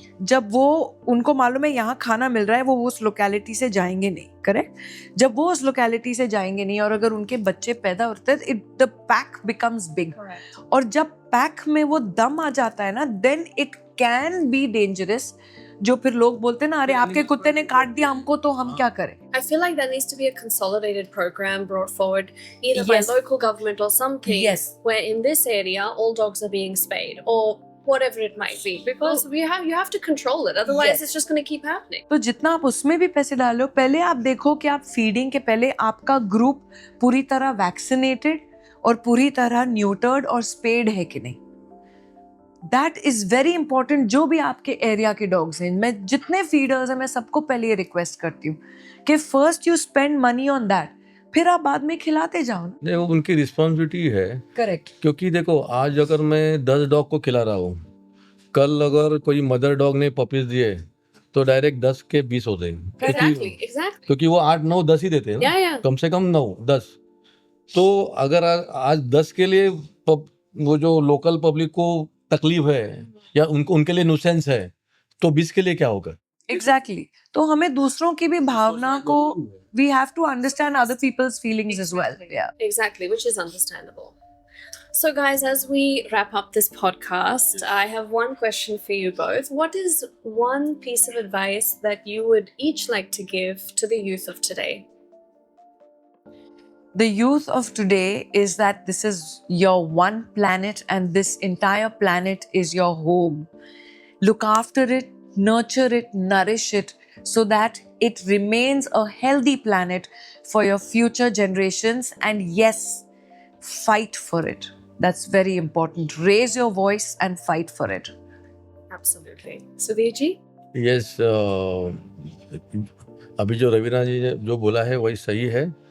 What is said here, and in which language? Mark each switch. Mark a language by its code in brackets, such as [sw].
[hi] जब वो उनको मालूम है यहाँ खाना मिल रहा है, वो उस लोकेलिटी से जाएंगे नहीं, करेक्ट? जब वो उस लोकेलिटी से जाएंगे नहीं और अगर उनके बच्चे पैदा होते हैं, [en] It the pack becomes big. [hi] और जब पैक में वो दम आ जाता है ना, [en] Then it can be dangerous. [hi] जो फिर लोग बोलते हैं ना, अरे आपके कुत्ते ने काट दिया हमको तो हम क्या करें? [en] I feel like there needs to be a consolidated program brought forward either by Yes. local government or something Yes. where in this area all dogs are being spayed or whatever it might be, because you have to control it, otherwise Yes. it's just going to keep happening. [hi] तो जितना आप उसमें भी पैसे डालो, पहले आप देखो कि आप फीडिंग के पहले आपका ग्रुप पूरी तरह वैक्सीनेटेड और पूरी तरह न्यूटर्ड और स्पेड है कि नहीं। [en] That is very important. [hi] जो भी आपके एरिया के डॉग्स हैं, मैं जितने फीडर्स हैं, मैं सबको पहले ये रिक्वेस्ट करती हूँ कि [en] first you spend money on that, [hi] फिर आप बाद में खिलाते जाओ। नहीं, वो उनकी रिस्पॉन्सिबिलिटी है। [en] Correct. [hi] क्योंकि देखो आज अगर मैं 10 डॉग को खिला रहा हूँ, कल अगर कोई मदर डॉग ने पपीज दिए तो डायरेक्ट 10 के 20 होते हैं। [en] Exactly. [hi] क्योंकि वो 8 9 10 ही देते हैं ना। [en] Yeah. [hi] कम से कम 9 10। तो अगर आज 10 के लिए वो जो लोकल पब्लिक को तकलीफ है या उनके लिए नुसेंस है, तो 20 के लिए क्या होगा? [en] Exactly. [hi] तो हमें दूसरों की भी भावना को, [en] we have to understand other people's feelings as well. Yeah. Exactly, which is understandable. So guys, as we wrap up this podcast, I have one question for you both. What is one piece of advice that you would each like to give to the youth of today? The youth of today is that this is your one planet and this entire planet is your home. Look after it, nurture it, nourish it so that it remains a healthy planet for your future generations. And yes, fight for it. That's very important. Raise your voice and fight for it. Absolutely. Sudhir ji? [hi] Yes, अभी जो रवीना जी ने जो बोला है वही सही है।